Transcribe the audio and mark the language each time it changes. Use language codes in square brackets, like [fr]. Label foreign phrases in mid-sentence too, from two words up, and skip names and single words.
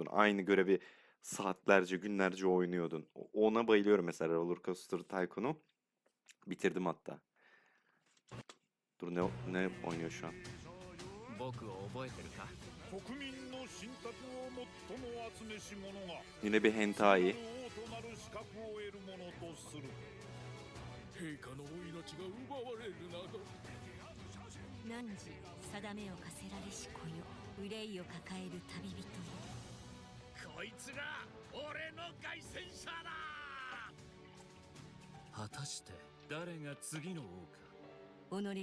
[tr] Aynı görevi saatlerce, günlerce oynuyordun. Ona bayılıyorum mesela, Roller Coaster Tycoon'u. Bitirdim hatta. Dur, ne oynuyor şu an? Yine bir hentai. [ja] 陛下のお命が奪われるなど汝定めを課せられし子よ、憂いを抱える旅人よ。こいつが俺の凱旋者だ。果たして誰が次の王か。